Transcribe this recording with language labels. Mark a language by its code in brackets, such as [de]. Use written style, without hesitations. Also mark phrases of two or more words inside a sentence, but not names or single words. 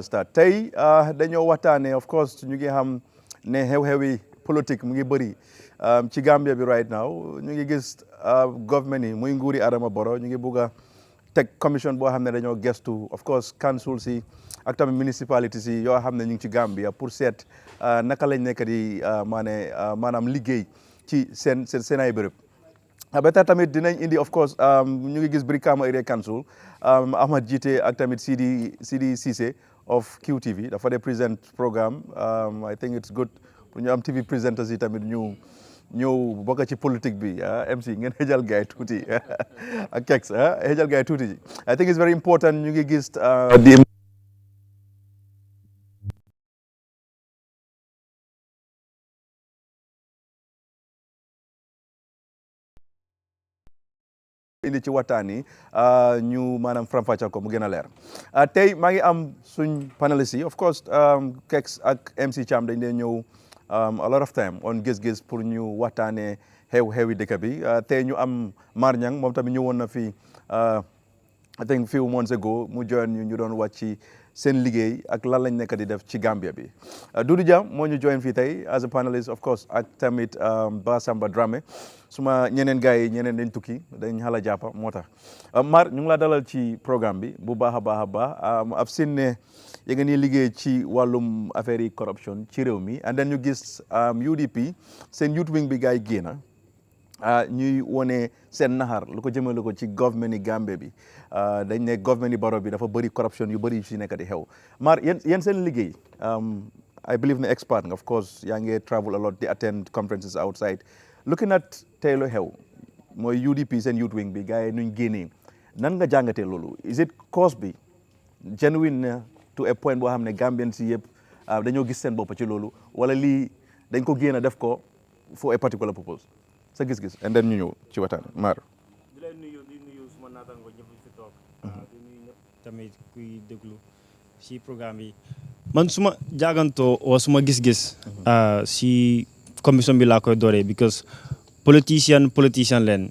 [wo] start tey dañoo waxtaanee [en] of course [wo] ñu ngi xam ne xew-xewi politique mu ngi bëri ci Gambia bi [en] right now [wo] ñu ngi gis government yi muy nguuri Adama Barrow ñu ngi bugg a teg commission boo xam ne dañoo gestu [en] of course [wo] council si ak tamit municipalities yi yoo xam ne ñu ngi ci Gambia pour seet naka lañ nekk di maanaam liggéey ci seen ay béréb ba tax tamit dinañ indi [en] of course [wo] ñu ngi gis Brikama Area Council Ahmad Jite ak tamit Sidi Cissé of QTV dafa dee [en] present programme I think it's good [wo] pour ñu am [en] TV presenters [wo] yi tamit ñu ñëw bokk ci politique bi MC ngeen xëjal gaay tuuti ak kex xëjal gaay tuuti [en] I think it's very important [wo] ñu ngi gis di indi ci waxtaan yi ñu maanaam faram-fàcceel ko mu gën a leer tey maa ngi am suñ panelists yi [en] of course [wo] Kex ak MC Cham dañ dee ñëw [en] a lot of time on [wo] gis-gis pour ñu waxtaanee xew-xewi dëkk bi tey ñu am Mar Ñang moom tamit ñëwoon na fi [en] I think few months ago [wo] mu join ñu doon wàcc seen liggéey ak lan lañ nekk di def ci Gambia bi Doudou Dia moo ñu join fii tey [en] as a panelist of course [wo] ak tamit Basamba Dramé suma ñeneen gars yi ñeneen dañ tukki dañ xala jàppa moo tax Mar ñu ngi laa dalal ci programme bi bu baax a baax a baax ab seen ne yéen ni liggéey ci wàllum affaire yi corruption ci réew mi [en] and then [wo] ñu gis UDP seen [en] youth wing [wo] bi gars yi génn ñuy wone seen naxar lu ko jëmale ko ci government yi Gambie bi dañ ne government yi Barrow bi dafa bëri corruption yu bëri yu si nekk di xew Mar yéen seen liggéey [en] I believe [wo] ne expert nga [en] of course [wo] yaa ngi [en] travel a lot [wo] di [en] attend conferences outside looking at [wo] tey lu xew mooy UDP seen [en] youth wing [wo] bi gars yi nuñ génnee nan nga jàngatee loolu [en] is it cause [wo] bi [en] genuine to a point [wo] boo xam ne Gambian si yëpp dañoo gis seen bopp ci loolu wala lii dañ ko génn def ko [en] for a particular purpose [wo] sa gis-gis [en] and then [wo] ñu ñëw ci waxtaan Mar. di leen nuyu suma naataango ñëpp fi toog. di nuyu ñëpp tamit kuy déglu si programme bi. man suma jaagantoo o suma gis-gis. si commission bi laa koy dooree because politicien leen.